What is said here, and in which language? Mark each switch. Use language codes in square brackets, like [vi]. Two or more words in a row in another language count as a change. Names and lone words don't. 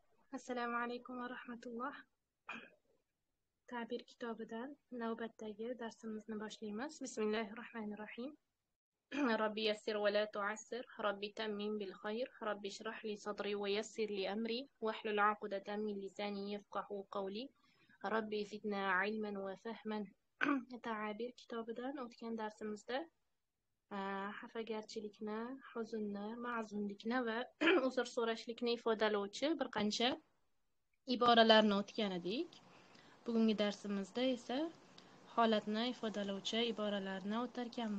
[ar] السلام عليكم ورحمة الله. [uz] Ta'bir kitobidan navbatdagi darsimizni boshlaymiz. [ar] بسم الله الرحمن الرحيم رب يسر ولا تعسر. رب تمم بالخير. رب اشرح لي صدري ويسر لي أمري واحلل عقدة من لساني يفقهوا قولي. رب زدنا علما وفهما. [uz] Ta'bir kitobidan o'tgan darsimizda xafagarchilikni, huzunni, ma'zunlikni va uzr so'rashlikni ifodalovchi bir qancha iboralarni o'tgan edik. Bugungi darsimizda esa holatni ifodalovchi iboralarni o'tarkanmiz.